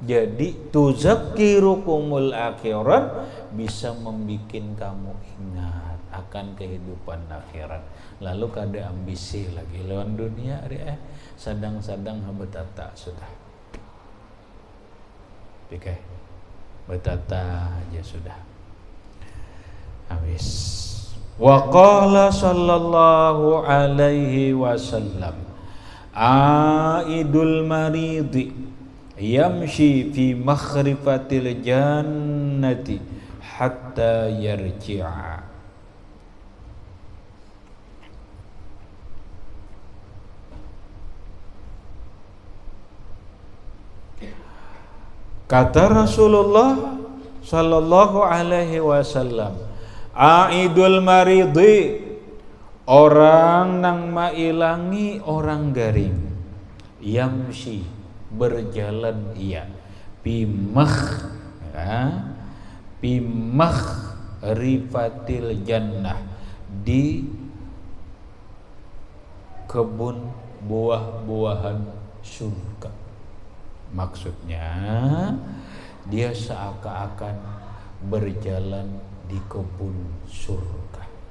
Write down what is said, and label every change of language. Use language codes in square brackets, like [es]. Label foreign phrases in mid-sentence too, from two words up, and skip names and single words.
[bjn] Jadi [ar] تذكركم الآخرة [bjn] bisa membuat kamu ingat akan kehidupan akhirat. Lalu kada ambisi lagi lawan dunia sadang-sadang betata sudah. Oke. Betata aja sudah. Habis. [ar] وقال صلى الله عليه وسلم عائد المريض يمشي في مخرفة الجنة حتى يرجع. [bjn] Kata Rasulullah [ar] صلى الله عليه وسلم, عائد المريض, [bjn] orang nang mailangi orang garing, yamshi, berjalan ia, bimah [ar] رفة الجنة, [bjn] di kebun buah-buahan surga. Maksudnya dia seakan-akan berjalan di kebun surga.